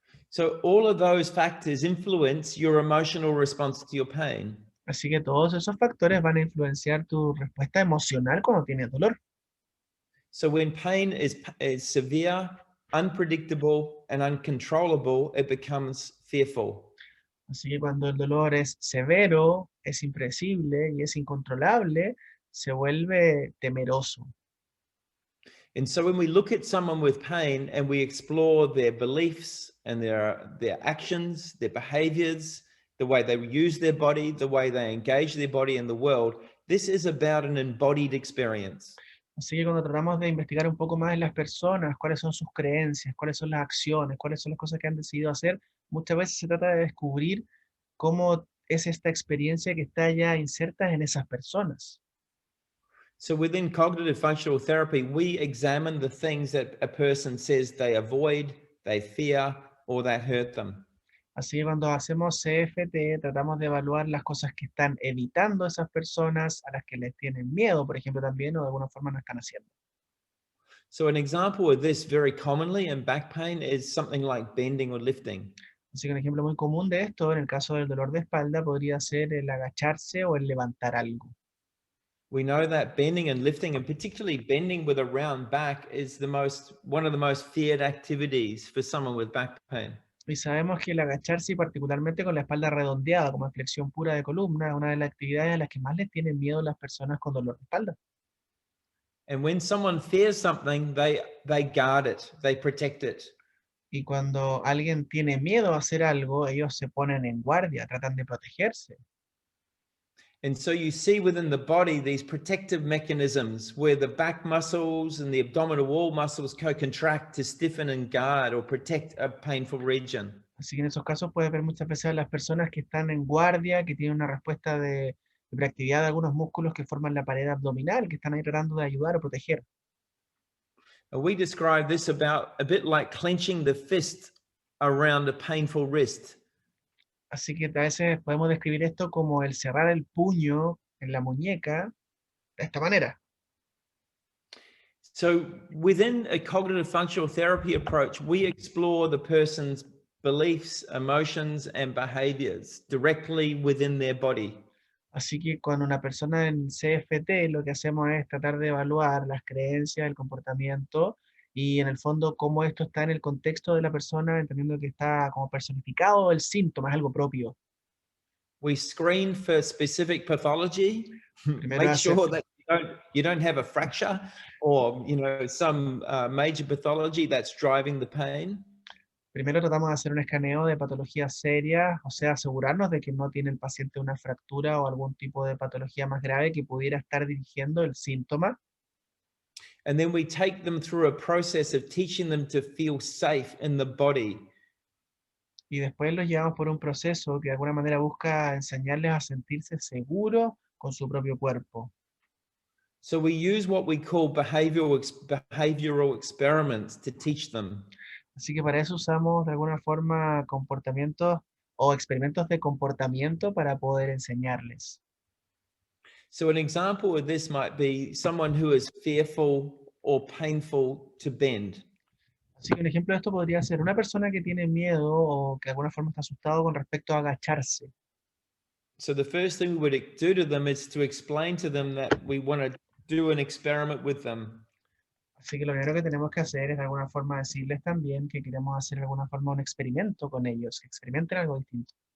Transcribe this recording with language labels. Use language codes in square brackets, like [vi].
[en] So all of those factors influence your emotional response to your pain. [es] Así que todos esos factores van a influenciar tu respuesta emocional cuando tienes dolor. [en] So when pain is severe, unpredictable, and uncontrollable, it becomes fearful. [es] Así que cuando el dolor es severo, es impredecible y es incontrolable, se vuelve temeroso. [en] And so when we look at someone with pain and we explore their beliefs and their actions, their behaviors, the way they use their body, the way they engage their body in the world, this is about an embodied experience. [es] Así que cuando tratamos de investigar un poco más en las personas, cuáles son sus creencias, cuáles son las acciones, cuáles son las cosas que han decidido hacer, muchas veces se trata de descubrir cómo es esta experiencia que está ya inserta en esas personas. [en] So within cognitive functional therapy, we examine the things that a person says they avoid, they fear, or that hurt them. [es] Así que cuando hacemos CFT, tratamos de evaluar las cosas que están evitando esas personas, a las que les tienen miedo, por ejemplo, también, o de alguna forma no están haciendo. [en] So an example of this very commonly in back pain is something like bending or lifting. [es] Así que un ejemplo muy común de esto, en el caso del dolor de espalda, podría ser el agacharse o el levantar algo. [en] We know that bending and lifting, and particularly bending with a round back, is one of the most feared activities for someone with back pain. [es] Y sabemos que el agacharse, y particularmente con la espalda redondeada, como flexión pura de columna, es una de las actividades a las que más les tienen miedo las personas con dolor de espalda. [en] And when someone fears something, they guard it, they protect it. [es] Y cuando alguien tiene miedo a hacer algo, ellos se ponen en guardia, tratan de protegerse. [en] And so you see within the body these protective mechanisms where the back muscles and the abdominal wall muscles co-contract to stiffen and guard or protect a painful region. [es] Así que en esos casos puedes ver muchas veces a las personas que están en guardia, que tienen una respuesta de hiperactividad de algunos músculos que forman la pared abdominal, que están ahí tratando de ayudar o proteger. [en] And we describe this about a bit like clenching the fist around a painful wrist. [es] Así que a veces podemos describir esto como el cerrar el puño en la muñeca de esta manera. [en] So within a cognitive functional therapy approach, we explore the person's beliefs, emotions, and behaviors directly within their body. [es] Así que cuando una persona en CFT lo que hacemos es tratar de evaluar las creencias, el comportamiento y en el fondo cómo esto está en el contexto de la persona, entendiendo que está como personificado el síntoma, es algo propio. [en] We screen for specific pathology, [es] Primero [en] make sure that you don't have a fracture or some major pathology that's driving the pain. [es] Primero tratamos de hacer un escaneo de patologías serias, o sea, asegurarnos de que no tiene el paciente una fractura o algún tipo de patología más grave que pudiera estar dirigiendo el síntoma. [en] And then we take them through a process of teaching them to feel safe in the body. [es] Y después los llevamos por un proceso que de alguna manera busca enseñarles a sentirse seguros con su propio cuerpo. [en] So we use what we call behavioral experiments to teach them. [es] Así que para eso usamos de alguna forma comportamientos o experimentos de comportamiento para poder enseñarles. [en] So an example of this might be someone who is fearful or painful to bend. [es] Así que un ejemplo de esto podría ser una persona que tiene miedo o que de alguna forma está asustado con respecto a agacharse. [en] So the first thing we would do to them is to explain to them that we want to do an experiment with them. [es] Así que lo primero que tenemos que hacer es de alguna forma decirles también que queremos hacer de alguna forma un experimento con ellos, que experimenten algo distinto.